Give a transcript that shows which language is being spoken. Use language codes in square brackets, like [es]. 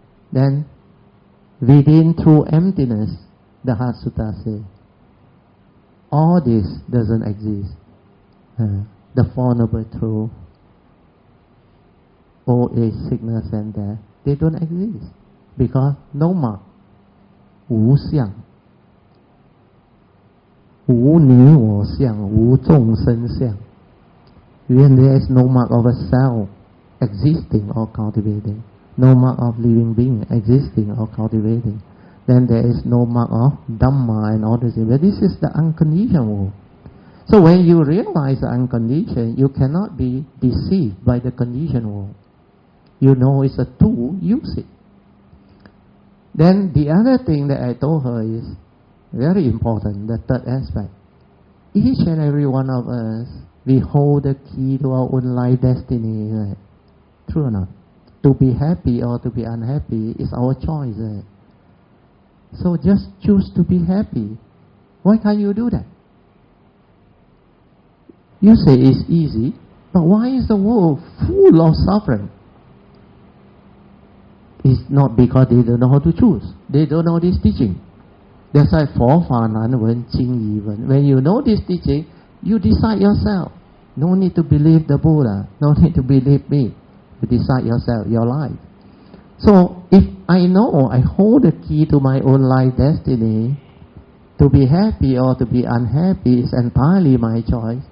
[en] Then, within true emptiness, the Heart Sutta says, all this doesn't exist. The Four Noble Truths, old age, sickness, and death, they don't exist. Because no mark, [zh] 无相, 无你我相, 无众生相. [en] When there is no mark of a self existing or cultivating, no mark of living being existing or cultivating, then there is no mark of Dhamma and all this. But this is the unconditioned world. So when you realize the unconditioned, you cannot be deceived by the conditioned world. You know it's a tool, use it. Then the other thing that I told her is very important, the third aspect. Each and every one of us, we hold the key to our own life destiny. Right? True or not? To be happy or to be unhappy is our choice. Right? So just choose to be happy. Why can't you do that? You say it's easy, but why is the world full of suffering? It's not because they don't know how to choose. They don't know this teaching. That's why [zh] 佛法难闻经已闻. [en] When you know this teaching, you decide yourself. No need to believe the Buddha. No need to believe me. You decide yourself, your life. So if I know I hold the key to my own life destiny, to be happy or to be unhappy is entirely my choice.